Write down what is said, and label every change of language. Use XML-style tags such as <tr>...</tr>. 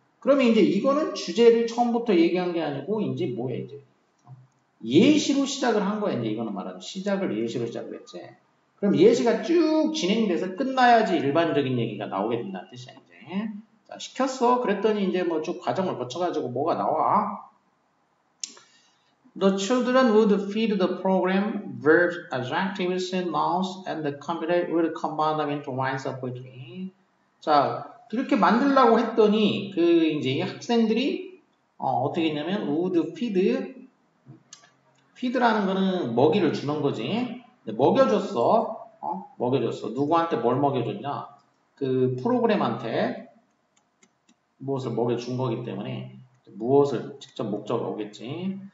<ko>그러면 이제 이거는 주제를 처음부터 얘기한 게 아니고 이제 뭐야 이제 예시로 시작을 한 거야. 이제 이거는 말하는 시작을 예시로 시작을 했지. 그럼 예시가 쭉 진행돼서 끝나야지 일반적인 얘기가 나오게 된다는 뜻이야, 이제. 자, 시켰어. 그랬더니 이제 뭐 쭉 과정을 거쳐가지고 뭐가 나와.</ko> <en>The children would feed the program verbs, adjectives, and nouns, and the computer would combine them into lines of poetry.</en> <ko>자, 그렇게 만들려고 했더니 그 이제 학생들이 어떻게 했냐면</ko> <en>would feed</en> <ko>라는 거는 먹이를 주는 거지. 먹여줬어. 먹여줬어. 누구한테 뭘 먹여줬냐? 그 프로그램한테 무엇을 먹여준 거기 때문에 무엇을 직접 목적으로 오겠지.</ko>